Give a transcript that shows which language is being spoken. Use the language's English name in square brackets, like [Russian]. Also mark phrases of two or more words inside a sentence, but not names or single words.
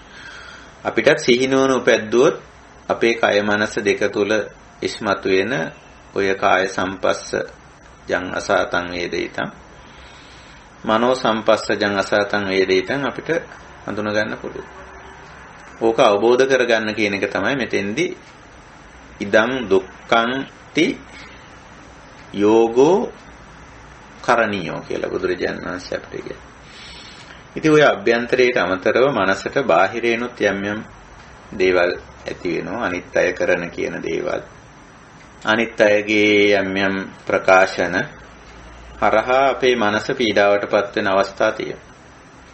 [Sinhala] අපිටත් සිහි නුවණ උපැද්දුවොත් අපේ කය මනස දෙක තුල ඉස්මතු වෙන ඔය [Pali] කාය සම්පස්ස ජං අසතං වේදිතං, මනෝ සම්පස්ස ජං අසතං වේදිතං [Sinhala] අපිට හඳුනා ගන්න පුළුවන්. ඕක අවබෝධ කරගන්න කියන එක තමයි මෙතෙන්දී [Pali] ඉදං දුක්ඛං ති යෝගෝ කරණීයෝ [Sinhala] කියලා බුදුරජාණන් වහන්සේ අපිට කියනවා. ඉතින් ඔය අභ්‍යන්තරයට අමතරව මනසට බාහිරේනොත් යම් දේවල් ඇති වෙනවා. අනිත් අය කරන කියන දේවල්. අනිත් අයගේ යම් ප්‍රකාශන හරහා අපේ මනස පීඩාවටපත් වෙන අවස්ථා තියෙනවා.